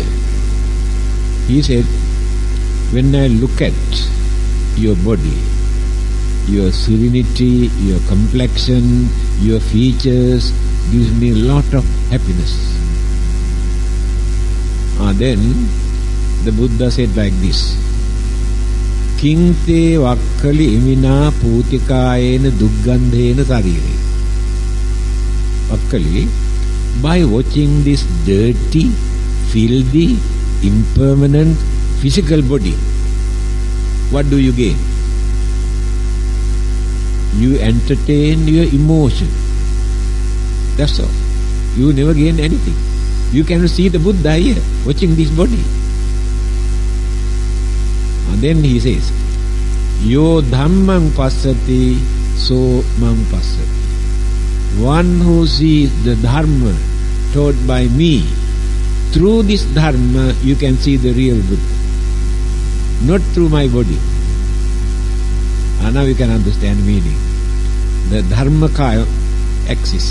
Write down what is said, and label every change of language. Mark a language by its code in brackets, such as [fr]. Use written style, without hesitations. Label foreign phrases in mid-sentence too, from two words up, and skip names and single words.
[en] He said, when I look at your body, your serenity, your complexion, your features, gives me a lot of happiness. Then the Buddha said like this, [pi] Kinte Vakkali imina putikayena duggandhena sarire. [en] Vakkali, by watching this dirty, filthy, impermanent physical body, what do you gain? You entertain your emotion. That's all. You never gain anything. You cannot see the Buddha here, watching this body. And then he says, [pi] Yo dhammang passati, so mang passati. [en] One who sees the dharma taught by me, through this dharma you can see the real Buddha, not through my body. And now you can understand meaning. The dharmakaya exists.